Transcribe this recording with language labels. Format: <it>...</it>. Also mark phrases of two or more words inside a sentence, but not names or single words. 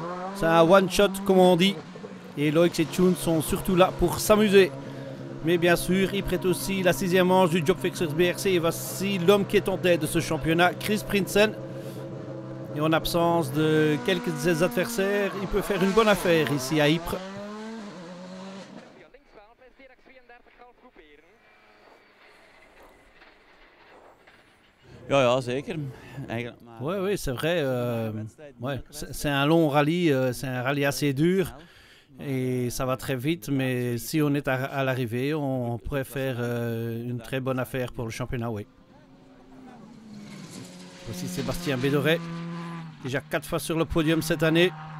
<fr>C'est un one-shot comme on dit. Et Loix et Thune sont surtout là pour s'amuser. Mais bien sûr, Ypres est aussi la 6e manche du Job Fixers BRC. Et voici l'homme qui est en tête de ce championnat, Chris Prinsen. Et en absence de quelques de ses adversaires, il peut faire une bonne affaire ici à Ypres.</fr> <nl>Ja, zeker.</nl> <fr>Oui, c'est vrai. Ouais, c'est un long rallye, c'est un rallye assez dur et ça va très vite. Mais si on est à l'arrivée, on pourrait faire une très bonne affaire pour le championnat, oui. Voici Sébastien Bédoret, déjà 4 fois sur le podium cette année.</fr>